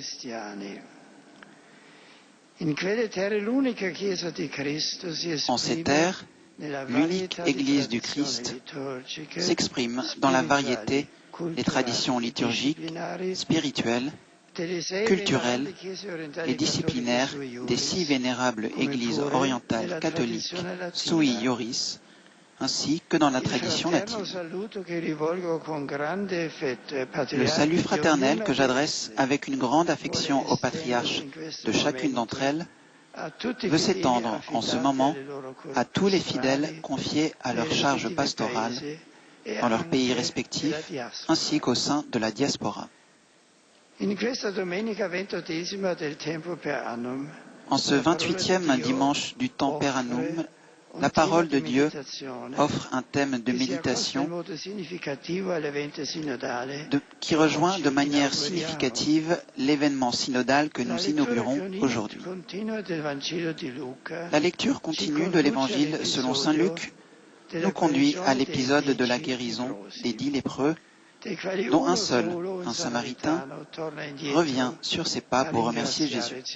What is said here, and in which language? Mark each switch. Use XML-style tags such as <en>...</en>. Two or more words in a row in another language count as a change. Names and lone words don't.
<fr>En ces terres, l'unique Église du Christ s'exprime dans la variété des traditions liturgiques, spirituelles, culturelles et disciplinaires des 6 vénérables églises orientales catholiques</fr> <la>sui iuris,</la> <fr>ainsi que dans la tradition latine. Le salut fraternel que j'adresse avec une grande affection aux patriarches de chacune d'entre elles veut s'étendre en ce moment à tous les fidèles confiés à leur charge pastorale dans leurs pays respectifs, ainsi qu'au sein de la diaspora. En ce 28e dimanche du temps</fr> <la>per annum,</la> <fr>La parole de Dieu offre un thème de méditation qui rejoint de manière significative l'événement synodal que nous inaugurons aujourd'hui. La lecture continue de l'Évangile selon saint Luc nous conduit à l'épisode de la guérison des 10 lépreux, dont un seul, un Samaritain, revient sur ses pas pour remercier Jésus.</fr>